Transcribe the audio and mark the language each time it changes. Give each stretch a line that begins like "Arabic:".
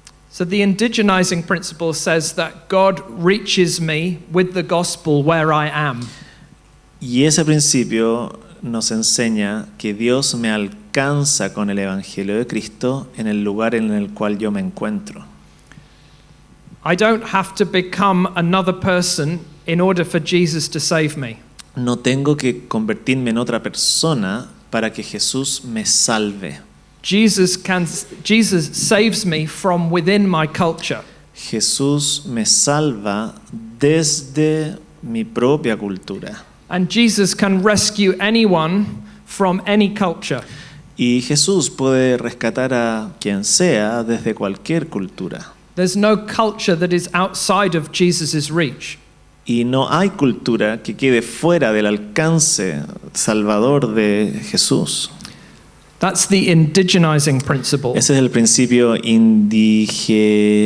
English: So the indigenizing principle says that God reaches me with the gospel where I am.
Spanish: Y ese principio nos enseña que Dios me alcanza con el evangelio de Cristo en el lugar en el cual yo me encuentro.
English: I don't have to become another person in order for Jesus to save me.
Spanish: No tengo que convertirme en otra persona para que Jesús me salve.
English: Jesus saves me from within my culture.
Spanish: Jesús me salva desde mi propia cultura.
English: And Jesus can rescue anyone from any culture.
Spanish: Y Jesús puede rescatar a quien sea desde cualquier cultura.
English: There's no culture that is outside of Jesus' reach.
Spanish: Y no hay cultura que quede fuera del alcance salvador de Jesús.
English: That's the indigenizing principle.
Spanish: Ese es el principio indigenista.